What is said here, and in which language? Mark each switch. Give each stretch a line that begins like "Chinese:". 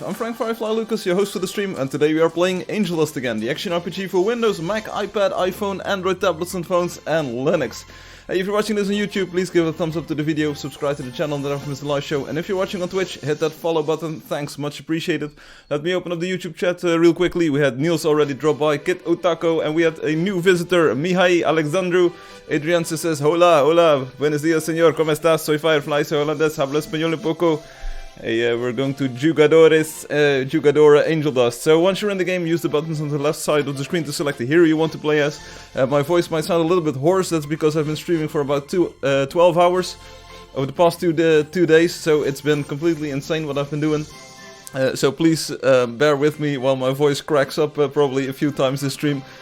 English: I'm Firefly Lucas, your host for the stream, and today we are playing Angeldust again, the action RPG for Windows, Mac, iPad, iPhone, Android tablets and phones, and Linux. Hey, if you're watching this on YouTube, please give a thumbs up to the video, subscribe to the channel that I've missed the live show, and if you're watching on Twitch, hit that follow button, thanks, much appreciated. Let me open up the YouTube chat real quickly. We had Niels already drop by, Kit Otako, and we had a new visitor, Mihai Alexandru. Adrian says,
Spanish: hola, hola, buenos dias señor, ¿cómo estás? Soy Firefly, soy holandés, hablo español un poco.
English: Hey, we're going to Jugadora Angeldust. So once you're in the game, use the buttons on the left side of the screen to select the hero you want to play as. My voice might sound a little bit hoarse, that's because I've been streaming for about 12 hours over the past two days, so it's been completely insane what I've been doing. So please bear with me while my voice cracks up probably a few times this stream.